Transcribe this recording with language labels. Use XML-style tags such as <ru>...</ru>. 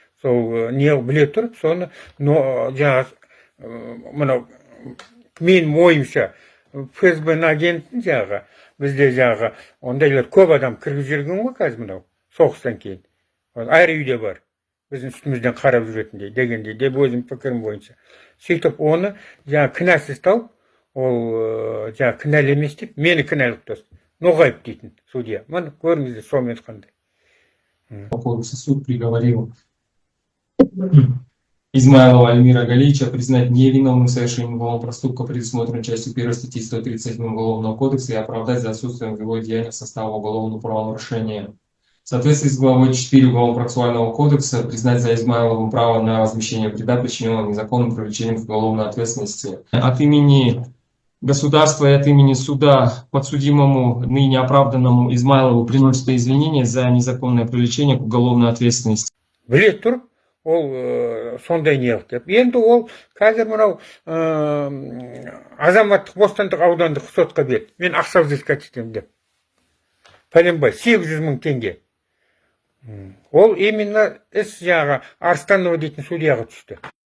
<kk>Сол не біле тұрып, соны жаңағы мынау мен ойымша ФСБ агентін жаңағы бізде жаңағы ондайлар көп адам кіргізіп жүрген ғой қазір мынау соғыстан кейін. Әр үйде бар. Біздің үстімізден қарап жүретіндей дегендей деп өзім пікірім бойынша. Сөйтіп оны жаңағы кінәсіз тауып, ол жаңағы кінәлі емес деп, мені кінәлі тұтасыз. Ноғаев дейтін судья. Міне көріңіздер сонымен қандай.</kk> <ru>По кодексу суд приговорил Измайлова Альмира Галиевича признать невиновным в совершении уголовного проступка, предусмотренного частью 1 статьи 137 Уголовного кодекса, и оправдать за отсутствием его деяния состава уголовного правонарушения. В соответствии с главой 4 Уголовно-процессуального кодекса признать за Измайловым право на возмещение вреда, причиненного незаконным привлечением к уголовной ответственности. От имени государства и от имени суда подсудимому, ныне оправданному Измайлову приносится извинения за незаконное привлечение к уголовной ответственности.</ru> <kk>Біле тұрып, ол сондай не қылды деп. Енді ол қазір мынау азаматтық бостандық аудандық сотқа берді. Мен ақша взыскать етемін деп. Пәленбай 800 мың теңге. Ол именно іс жаңағы Арстанова дейтін судьяға түсті.</kk>